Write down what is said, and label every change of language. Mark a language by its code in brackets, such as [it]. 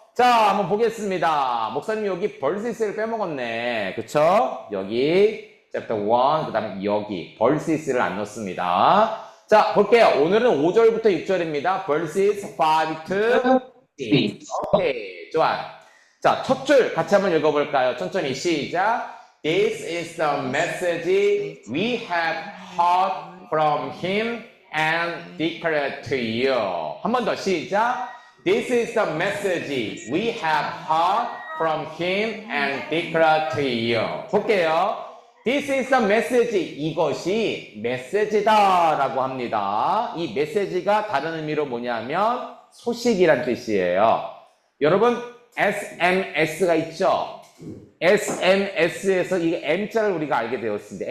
[ko] 자, 한번 보겠습니다. 목사님 여기 versus를 빼먹었네. 그쵸? 여기 chapter 1, 그 다음에 여기 versus를 안 넣습니다. 자, 볼게요. 오늘은 5절부터 6절입니다. [en] verses 5 to 6. [ko] 오케이, 좋아. 자, 첫 줄 같이 한번 읽어볼까요? 천천히 시작. [en] This is the message we have heard from him and declared to you. [ko] 한 번 더 시작. [en] This is the message we have heard from him and declared to you. [ko] 볼게요. [en] This is the message. [ko] 이것이 메시지다 라고 합니다. 이 메시지가 다른 의미로 뭐냐면 소식이란 뜻이에요. 여러분 SMS가 있죠? SMS에서 이 M자를 우리가 알게 되었습니다.